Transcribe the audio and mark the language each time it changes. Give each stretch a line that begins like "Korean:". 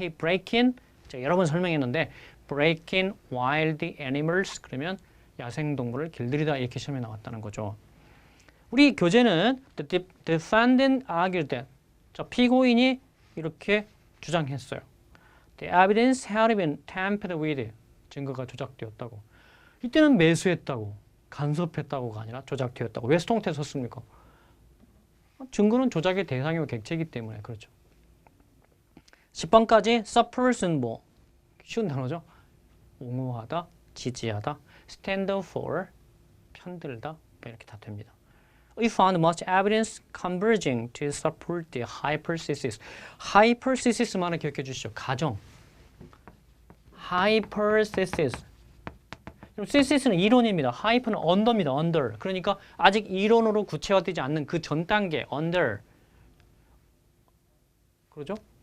Korean: break in 제가 여러 번 설명했는데
English: break in wild animals
Korean: 그러면 야생동물을 길들이다 이렇게 시험에 나왔다는 거죠. 우리 교재는
English: the defendant argued that
Korean: 자, 피고인이 이렇게 주장했어요.
English: The evidence had been tampered with 증거가 조작되었다고.
Korean: 이때는 매수했다고 간섭했다고가 아니라 조작되었다고. 왜 수동태 썼습니까? 증거는 조작의 대상이고 객체이기 때문에 그렇죠. 10번까지 support은 뭐 쉬운 단어죠. 옹호하다, 지지하다, stand for 편들다 이렇게 다 됩니다.
English: We found much evidence converging to support the hypothesis.
Korean: hypothesis만을 기억해 주시죠. 가정. hypothesis. 그럼 thesis는 이론입니다. hype는 under입니다.
English: under.
Korean: 그러니까 아직 이론으로 구체화되지 않는 그 전 단계 under. 그러죠?